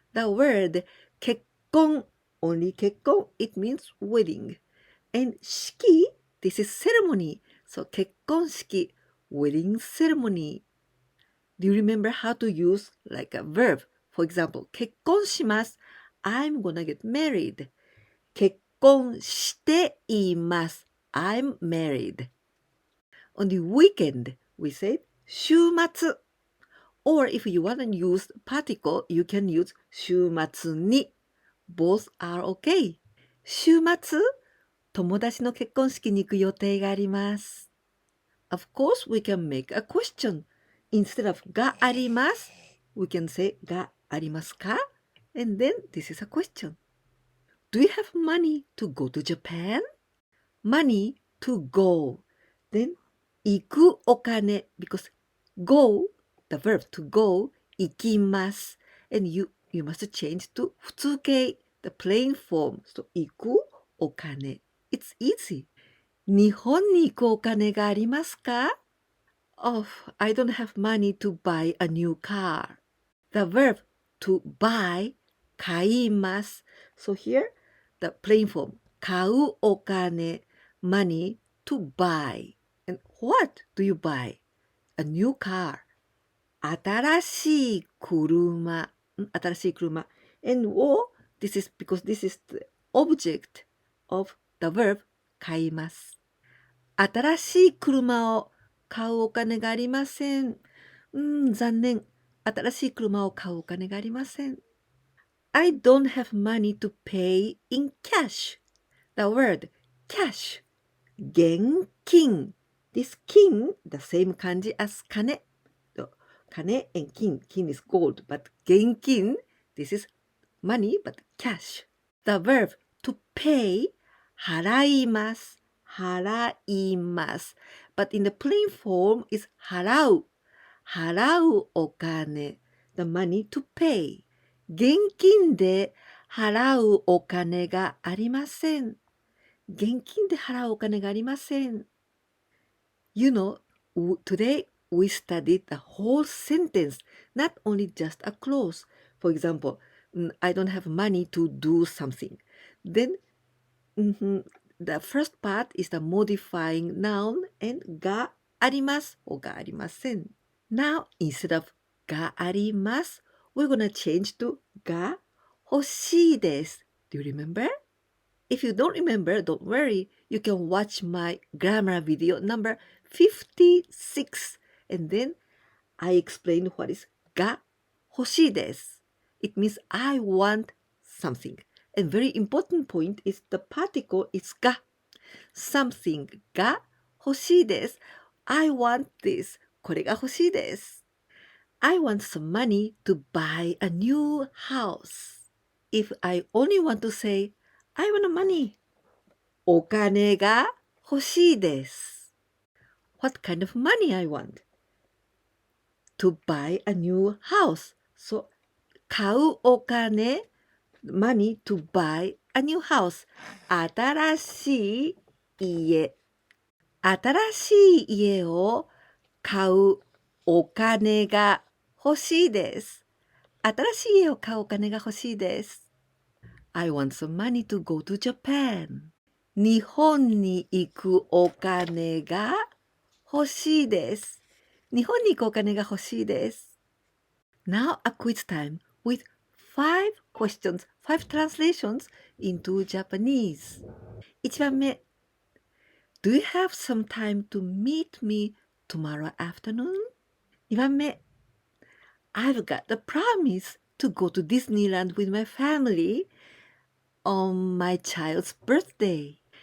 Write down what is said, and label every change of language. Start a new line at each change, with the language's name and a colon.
English: The word 結婚 only 結婚 it means wedding. And 式 this is ceremony. So 結婚式 wedding ceremony. Do you remember how to use like a verb? For example, 結婚します I'm gonna get married.
Japanese: 結婚しています
English: I'm married. On the weekend, we say 週末 Or if you want to use particle, you can use 週末に Both are okay. 週末
Japanese: 友達の結婚式に行く予定があります。
English: Of course, we can make a question. Instead of があります、we can say がありますか And then this is a question. Do you have money to go to Japan? Money to go. Then
Japanese: 行くお金
English: because go, the verb to go, 行きます。 And you must change to 普通形, the plain form. So
Japanese: 行くお金.
English: It's easy.
Japanese: 日本に行くお金がありますか?
English: Oh, I don't have money to buy a new car. The verb to buy, 買います。 So here, the plain form,
Japanese: 買うお金,
English: money to buy. And what do you buy? A new car.
Japanese: 新しい車。新しい車。
English: And this is because this is the object of the verb 買います。
Japanese: 新しい車を買うお金がありません。残念。新しい車を買うお金がありません。
English: I don't have money to pay in cash. The word cash. 現金。 This 金, the same 漢字 as 金。 金 and 金。金 is gold, but 現金, this is money, but cash. The verb to pay, 払います。払います。But in the plain form is 払う。
Japanese: 払うお金。
English: The money to pay.
Japanese: 現金で払うお金がありません。現金で払うお金がありません。
English: You know, today we studied the whole sentence, not only just a clause. For example, I don't have money to do something. Then, the first part is the modifying noun and があります or がありません。 Now, instead of があります、we're gonna change to が欲しいです。 Do you remember? If you don't remember, don't worry. You can watch my grammar video number 56. And then I explain what is が欲しいです。 It means I want something. And very important point is the particle is が。
Japanese: something が欲しいです。
English: I want this.
Japanese: これが欲しいです。
English: I want some money to buy a new house. If I only want to say, I want money.
Japanese: お金が欲しいです。
English: What kind of money I want? To buy a new house. So,
Japanese: 買うお金
English: money to buy a new house.
Japanese: 新しい家。新しい家を買うお金が欲しいです。新しい家を買うお金が欲しいです。
English: I want some money to go to Japan.
Japanese: 日本に行くお金が欲しいです。日本に行くお金が欲しいです。
English: Now a quiz time with 5 questions, 5 translations into Japanese. 1番目 Do you have some time to meet me tomorrow afternoon? 2番目 I've got the promise to go to Disneyland with my family on my child's birthday.